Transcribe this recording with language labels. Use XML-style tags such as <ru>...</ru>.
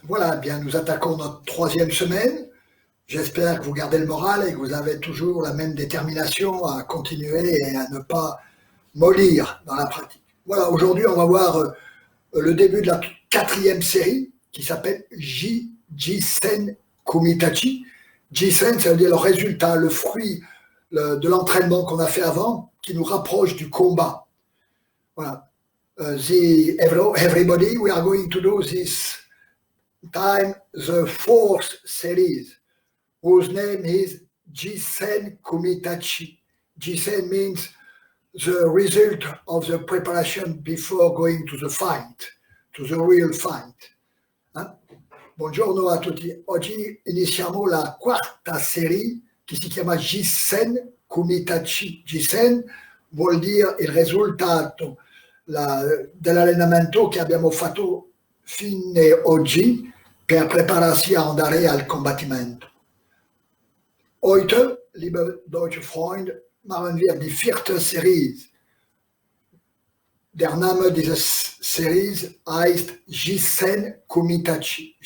<fr>Voilà, bien, nous attaquons notre troisième semaine. J'espère que vous gardez le moral et que vous avez toujours la même détermination à continuer et à ne pas mollir dans la pratique. Voilà, aujourd'hui, on va voir le début de la quatrième série qui s'appelle Jisen Kumitachi. Jisen, ça veut dire le résultat, le fruit de l'entraînement qu'on a fait avant qui nous rapproche du combat. Voilà.</fr> <en>Everybody, we are going to do this time the fourth series, whose name is Jisen Kumitachi. Jisen means the result of the preparation before going to the fight, to the real fight.</en> <it>Buongiorno a tutti. Oggi iniziamo la quarta serie che si chiama Jisen Kumitachi. Jisen vuol dire il risultato dell'allenamento che abbiamo fatto fino oggi per prepararsi ad andare al combattimento.</it> <de>Heute, liebe deutsche Freunde, machen wir die vierte Serie. Der Name dieser Serie heißt Jisen Kumitachi.</de>